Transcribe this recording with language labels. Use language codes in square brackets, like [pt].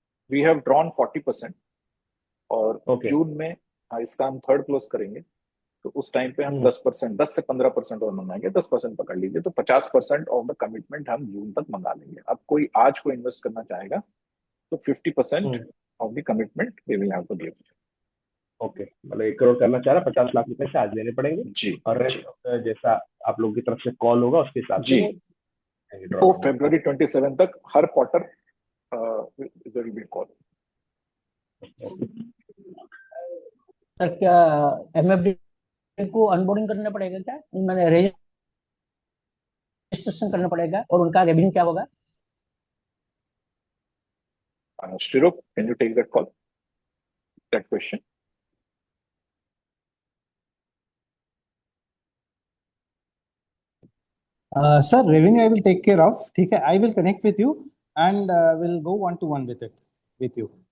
[en] we have drawn 40% और Okay. [hi] जून में इसका हम थर्ड क्लोज करेंगे, तो उस टाइम पे हम 10%, 10 से 15% और मंगाएंगे, 10% पकड़ लीजिए, तो 50% [en] of the commitment [hi] हम जून तक मंगा लेंगे। अब कोई आज को इन्वेस्ट करना चाहेगा तो 50% of the commitment [en] We will have to give. [hi] Okay, मतलब 1 करोड़ करना चाह रहा, 50 लाख रुपए से आज लेने पड़ेंगे जी, और रेस्ट जैसा आप लोगों की तरफ से कॉल होगा उसके हिसाब जी। से तो February 27 तक हर quarter [en] There will be call. [hi] Sir क्या एमएफडी को अनबोर्डिंग करना पड़ेगा क्या, मैंने रजिस्ट्रेशन करना पड़ेगा, और उनका रेवेन्यू क्या होगा? [en] Shrirup, can you take that call, that question? Sir, revenue I will take care of. [hi] ठीक है, [en] I will connect with you and will go 1-to-1 with you.